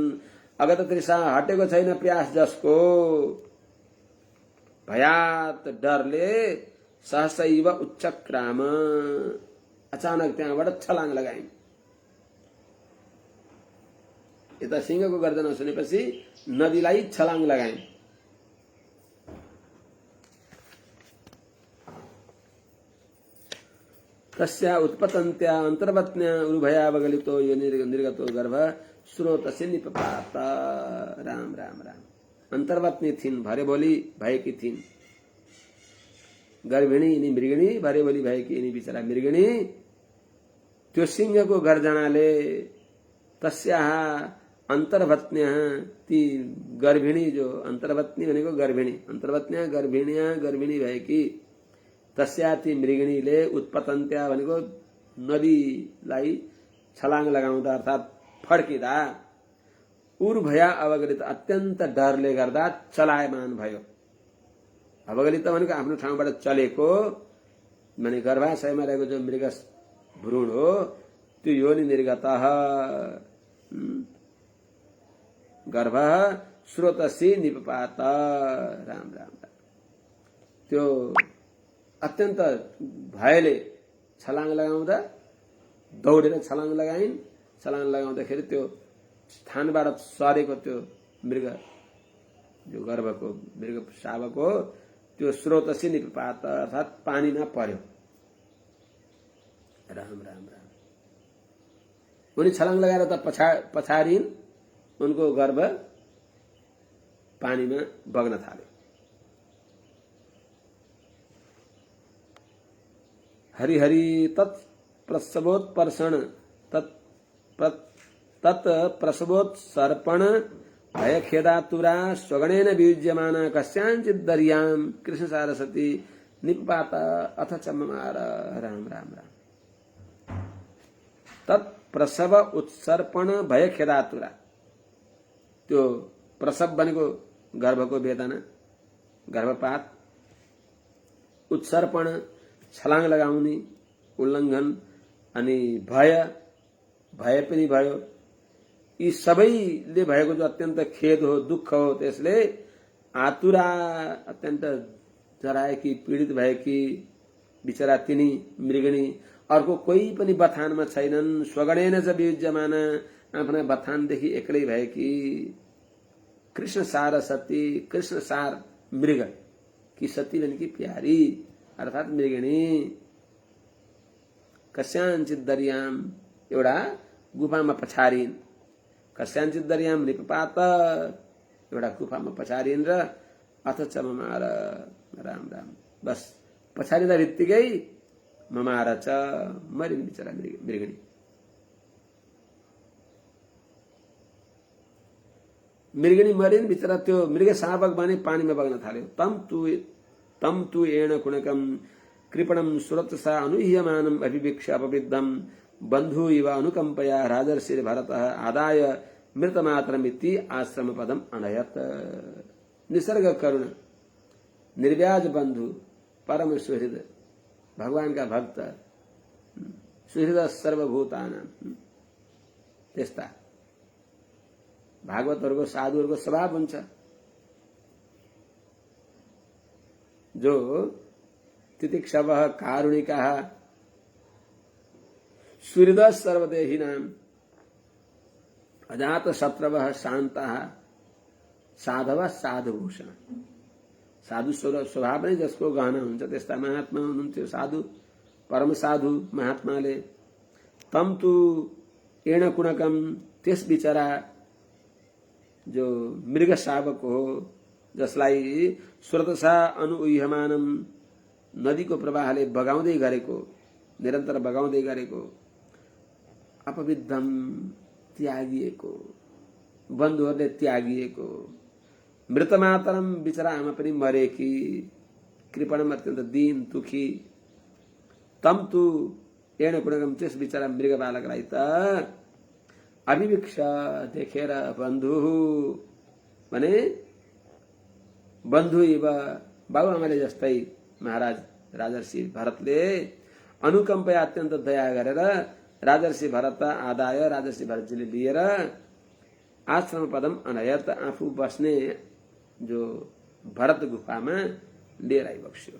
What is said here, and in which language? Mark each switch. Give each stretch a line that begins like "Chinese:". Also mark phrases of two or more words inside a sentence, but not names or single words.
Sanskrit: अगत तृषा,
Nepali: हटेको छैन प्यास जसको, भयात, डरले
Sanskrit: सहसैव उच्चक्राम,
Nepali: अचानक त्यहाँबाट छलाङ लगाइन्। यता सिंहको गर्जना सुनेपछि नदीलाई छलाङ लगाइन्।
Sanskrit: तस्या उत्पतन्त्या अन्तर्वत्न्या उरुभयावगलितो यो निर्गतो गर्भ स्रोतस्य निपपात।
Nepali: राम राम राम। अन्तर्वत्नी थिइन्, भरेभोली भएकी थिइन्, गर्भिणी यिनी मृगिणी, भरेभोली भएकी यिनी बिचरा मृगिणी। त्यो सिंहको गर्जनाले
Sanskrit: तस्याः अन्तर्वत्न्या,
Nepali: ती गर्भिणी, जो अन्तर्वत्नी भनेको गर्भिणी, अन्तर्वत्न्या गर्भिणी भएकी, तस्या ती मृगिणीले उत्पतन्त्या भनेको नदीलाई छलाङ लगाउँदा अर्थात् फड्किँदा,
Sanskrit: उर्भया अवगलित,
Nepali: अत्यन्त डरले गर्दा चलायमान भयो। अवगलित भनेको आफ्नो ठाउँबाट चलेको, माने गर्भाशयमा रहेको जो मृग भ्रूण हो त्यो
Sanskrit: योनि निर्गतः गर्भः स्रोतसी निपपात।
Nepali: राम राम राम। त्यो अत्यन्त भयले छलाङ लगाउँदा, दौडेर छलाङ लगाइन्। छलाङ लगाउँदाखेरि त्यो स्थानबाट सरेको त्यो मृग, जो गर्भको मृग शावक हो, त्यो
Sanskrit: स्रोतसी निपपात
Nepali: अर्थात् पानीमा पर्यो। राम राम राम। उनी छलाङ लगाएर त पछाडिन्, उनको गर्भ पानीमा बग्न थाल्यो।
Sanskrit: हरिहरि तत्प्रसवोत्पर्षण तत्प्रसवोत्सर्पण भयखेदातुरा स्वगणेन वियुज्यमाना कस्याञ्चित् दर्यां कृष्ण सारस्वती निपपात अथ च ममार।
Nepali: राम राम राम।
Sanskrit: तत्प्रसव उत्सर्पण भयखेदातुरा,
Nepali: त्यो प्रसव भनेको गर्भको वेदना, गर्भपात, उत्सर्पण छलाङ लगाउने, उल्लङ्घन, अनि भय पनि भयो। यी सबैले भएको जो अत्यन्त खेद हो, दुःख हो, त्यसले आतुरा अत्यन्त जराएकी, पीडित भएकी बिचरा तिनी मृगणी, अर्को कोही पनि बथानमा छैनन्।
Sanskrit: स्वगणेन च वियुज्यमाना,
Nepali: आफ्ना बथानदेखि एक्लै भएकी कृष्ण सारस्वती, कृष्ण सार मृग कि सती भनेकी प्यारी अर्थात् मृगिणी।
Sanskrit: कस्याञ्चित् दर्याम,
Nepali: एउटा गुफामा पछारिन्।
Sanskrit: कस्याञ्चित् दर्याम निपपात,
Nepali: एउटा गुफामा पछारिन् र
Sanskrit: अथ च ममार।
Nepali: राम राम। बस पछारिँदा बित्तिकै
Sanskrit: ममार च,
Nepali: मरिन् बिचरा मृगिणी। मृगिणी मरिन्, बिचरा त्यो मृग शावक भने पानीमा बग्न थाल्यो।
Sanskrit: तम तु एण कुणकम कृपणम सुरतसा अनुह्यमानम अभिवीक्ष अपविद्धम बंधु इव अनुकंपया राजर्षि भरतः आदाय मृतमात्रमिति आश्रम पदम अनयत। निसर्ग करुण, निर्व्याज बंधु, परम सुहृद,
Hindi: भगवान का भक्त,
Sanskrit: सुहृद सर्वभूतानां,
Nepali: त्यस्ता भागवतहरुको, साधुहरुको स्वभाव हुन्छ।
Sanskrit: जो तितिक्षवः कारुणिकः सुहृद सर्वदेहिनां अजात शत्रवः शान्तः साधवः साधुभूषण।
Nepali: साधु स्वभाव नै जसको गहना हुन्छ त्यस्ता महात्मा हुनुहुन्थ्यो, साधु, परम साधु महात्माले।
Sanskrit: तम तु एण कुणकम,
Nepali: त्यस बिचरा जो मृग शावक हो, जसलाई
Sanskrit: स्रोतसा अनुह्यमानम,
Nepali: नदीको प्रवाहले बगाउँदै गरेको, निरन्तर बगाउँदै गरेको, अपविद्धम, त्यागिएको, बन्धुहरूले त्यागिएको, मृतमातरम, बिचरा आमा पनि मरेकी, कृपणम, अत्यन्त दीन दुखी।
Sanskrit: तम तु एण कुणकम,
Nepali: त्यस बिचरा मृग बालकलाई त अभिवीक्ष, देखेर, बन्धु भने
Sanskrit: बन्धु इव,
Nepali: बाबुआमाले जस्तै महाराज राजर्षि भरतले अनुकम्पया, अत्यन्त दया गरेर राजर्षि भरत आदाय, राजर्षि भरतजीले लिएर
Sanskrit: आश्रम पदम अनयत,
Nepali: आफू बस्ने जो भरत गुफामा लिएर आइबक्स्यो।